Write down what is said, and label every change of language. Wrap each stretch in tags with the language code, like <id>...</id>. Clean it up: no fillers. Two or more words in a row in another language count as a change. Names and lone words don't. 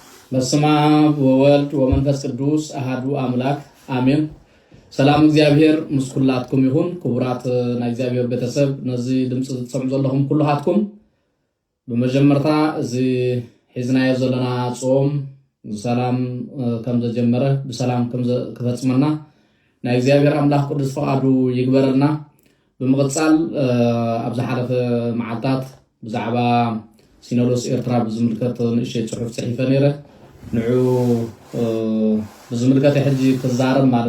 <gez>በስመ አብ ወወልድ ወመንፈስ ቅዱስ አሐዱ አምላክ አሜን።</gez> <ti>ሰላም እግዚአብሔር ምስኩላትኩም ይሁን። ክቡራት ናይ እግዚአብሔር ቤተሰብ ነዚ ድምጽ ትሰምዑ ዘለኹም ኩላትኩም በመጀመርታ እዚ ሒዝናዮ ዘለና ጾም ሰላም ከም ዘጀመረ በሰላም ከም ክፈጽመና ናይ እግዚአብሔር አምላክ ቅዱስ ፈቃዱ ይግበረልና። በመቀጻል ኣብ ዝሓለፈ መዓልታት ብዛዕባ ሲኖዶስ ኤርትራ ብዝምልከት ንእሽተይ ጽሑፍ ጽሒፈ ነይረ ንዑ ብዝምልከት ሕጂ ክዛረብ ማለት</ti>